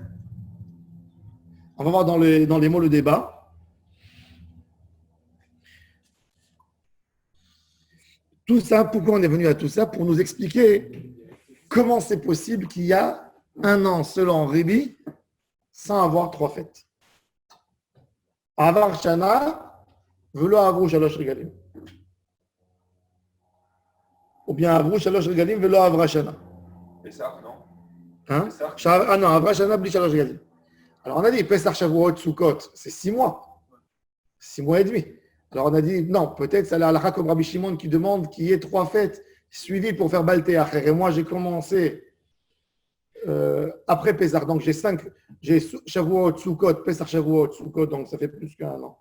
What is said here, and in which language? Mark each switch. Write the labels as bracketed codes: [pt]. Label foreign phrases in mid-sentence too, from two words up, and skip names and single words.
[fr] On va voir dans les mots le débat. Tout ça, pourquoi on est venu à tout ça? Pour nous expliquer comment c'est possible qu'il y a 1 an, selon Ribi, sans avoir 3 fêtes. [he] עבר שנה ולא עברו שלוש רגלים. [fr] Ou bien [he] עברו שלוש רגלים ולא עברה שנה. [fr] Pessah, non? Hein? Ah non, [he] עברה שנה בלי שלוש רגלים. [fr] Alors on a dit, Pesach, Shavuot, Sukkot, c'est 6 mois. 6 mois et demi. Alors on a dit, non, peut-être c'est la halakha comme Rabbi Shimon qui demande qu'il y ait 3 fêtes suivies pour faire Balteach. Et moi, j'ai commencé après Pessah. Donc j'ai Shavuot, Sukkot, Pessah, Shavuot, Sukkot, donc ça fait plus qu'1 an.